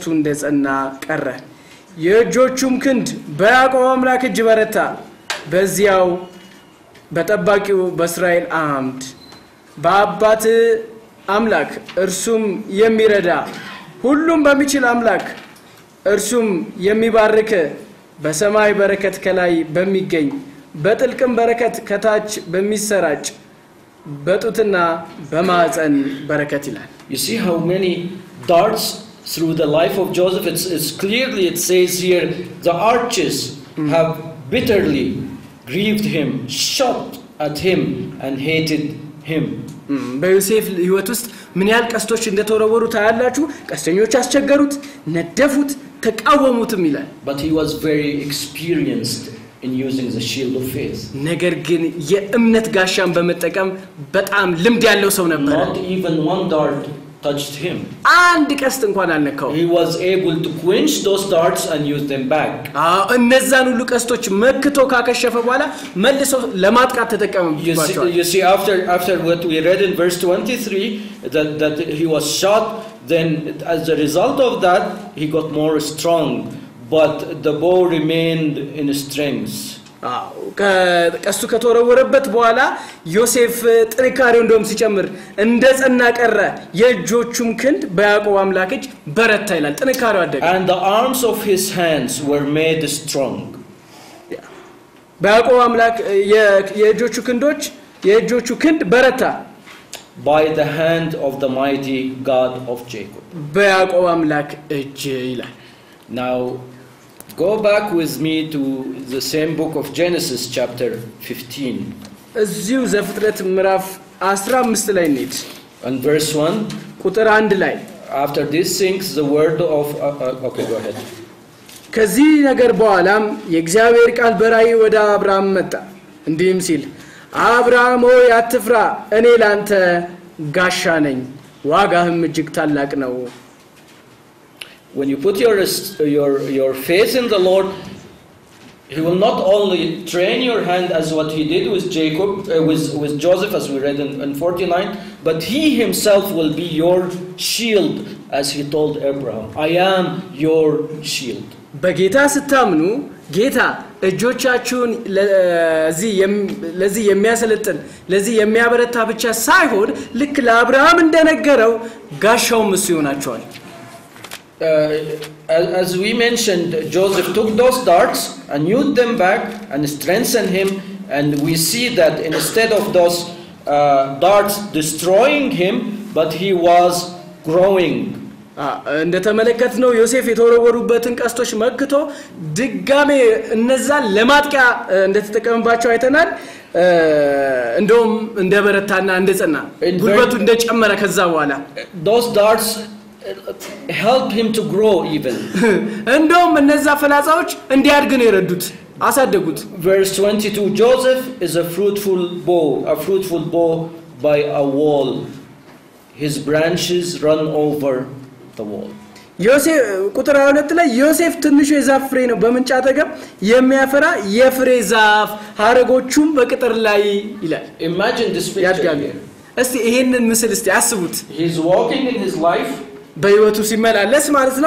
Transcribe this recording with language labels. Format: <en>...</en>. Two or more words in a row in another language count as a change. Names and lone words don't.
<am>እንደጸና ቀረ የእጆቹም ክንድ በያዕቆብ አምላክ እጅ በረታ በዚያው በጠባቂው በእስራኤል አምድ በአባት አምላክ እርሱም የሚረዳ ሁሉም በሚችል አምላክ እርሱም የሚባርክ በሰማይ በረከት ከላይ በሚገኝ በጥልቅም በረከት ከታች በሚሰራጭ በጡትና በማዕፀን በረከት ይላል</am> <en>You see how many darts through the life of Joseph. It's clearly it says here the arches have bitterly grieved him, shot at him and hated him.</en> <am>በዮሴፍ ሕይወት ውስጥ ምን ያህል ቀስቶች እንደተወረወሩ ታያላችሁ ቀስተኞች አስቸገሩት ነደፉት ተቃወሙትም ይላል</am> <en>But he was very experienced in using the shield of faith.</en> <am>ነገር ግን የእምነት ጋሻን በመጠቀም በጣም ልምድ ያለው ሰው ነበር</am> <en>Not even one dart touched him.</en> <am>አንድ ቀስት እንኳን አልነካው</am> <en>He was able to quench those darts and use them back.</en> <am>እነዛን ሁሉ ቀስቶች መክቶ ካከሸፈ በኋላ መልሶ ለማጥቃት ተጠቀመባቸው</am> <en>You see after what we read in verse 23 that he was shot, then as a result of that he got more strong, but the bow remained in strength.</en> <am>ቀስቱ ከተወረወረበት በኋላ ዮሴፍ ጥንካሬው እንደውም ሲጨምር እንደጸና ቀረ የእጆቹም ክንድ በያዕቆብ አምላክ እጅ በረታ ይላል ጥንካሬው አደገ</am> <en>And the arms of his hands were made strong.</en> <am>በያዕቆብ አምላክ የእጆቹ ክንድ በረታ</am> <en>by the hand of the mighty God of Jacob.</en> <am>በያዕቆብ አምላክ እጅ ይላል</am> <en>Now go back with me to the same book of Genesis chapter 15.</en> <am>እዚሁ ዘፍጥረት ምዕራፍ 15 ላይ እንሂድ</am> <en>And verse 1</en> <am>ቁጥር 1 ላይ</am> <en>After these things the word of okay go ahead.</en> <am>ከዚህ ነገር በኋላም የእግዚአብሔር ቃል በራእይ ወደ አብርሃም መጣ እንዲህም ሲል አብርሃም ሆይ አትፍራ እኔ ላንተ ጋሻ ነኝ ዋጋህም እጅግ ታላቅ ነው</am> <en>when you put your faith in the Lord, He will not only train your hand as what He did with Jacob, with Joseph, as we read in 49, but He Himself will be your shield, as He told Abraham. I am your shield.</en> <am>በጌታ ስታምኑ ጌታ እጆቻችሁን ለዚህ የሚያሰለጥን ለዚህ የሚያበረታ ብቻ ሳይሆን ልክ ለአብርሃም እንደነገረው ጋሻውም እሱ ይሆናቸዋል።</am> <en>As we mentioned, Joseph took those darts and used them back and strengthened him, and we see that instead of those darts destroying him, but he was growing.</en> <am>እንደተመለከትነው ዮሴፍ የተወረወሩበትን ቀስቶች መክቶ ድጋሜ እነዛን ለማጥቂያ እንደተጠቀመባቸው አይተናል። እንደውም እንደበረታና እንደጸና ጉልበቱ እንደጨመረ ከዛ በኋላ</am> <en>those darts helped him to grow even.</en> <am>እንደውም እነዛ ፍላጻዎች እንዲያድግ ነው የረዱት አሳደጉት።</am> <en>Verse 22, Joseph is a fruitful bough by a wall. His branches run over the wall.</en> <am>ዮሴፍ ቁጥር 22 ላይ ዮሴፍ ትንሹ የዛፍ ፍሬ ነው በምንጭ አጠገብ የሚያፈራ የፍሬ ዛፍ ሐረጎቹም በቅጥር ላይ ይላል።</am> <en>Imagine this picture.</en> <am>እስቲ ይሄንን ምስል እስቲ አስቡት።</am> <en>He is walking in his life.</en> <am>በህይወቱ ሲመላለስ ማለት ነው።</am>